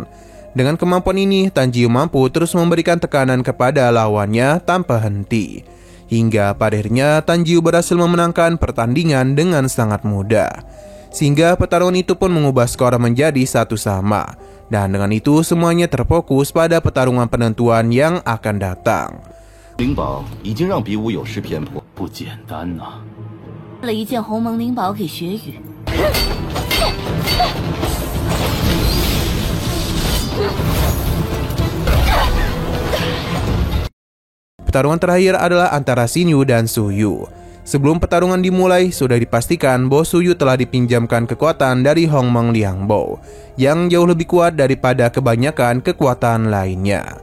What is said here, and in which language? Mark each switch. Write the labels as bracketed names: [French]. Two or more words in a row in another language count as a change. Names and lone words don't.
[Indonesian] Dengan kemampuan ini, Tan Jiu mampu terus memberikan tekanan kepada lawannya tanpa henti. Hingga pada akhirnya Tan Jiu berhasil memenangkan pertandingan dengan sangat mudah. Sehingga pertarungan itu pun mengubah skor menjadi 1-1. Dan dengan itu semuanya terfokus pada pertarungan penentuan yang akan datang. [Chinese] 灵宝已经让比武有失偏颇，不简单呐。了一件鸿蒙灵宝给雪羽。 [Indonesian] Pertarungan terakhir adalah antara Xin Yu dan Su Yu. Sebelum pertarungan dimulai, sudah dipastikan bahwa Su Yu telah dipinjamkan kekuatan dari Hongmeng Liangbao yang jauh lebih kuat daripada kebanyakan kekuatan lainnya.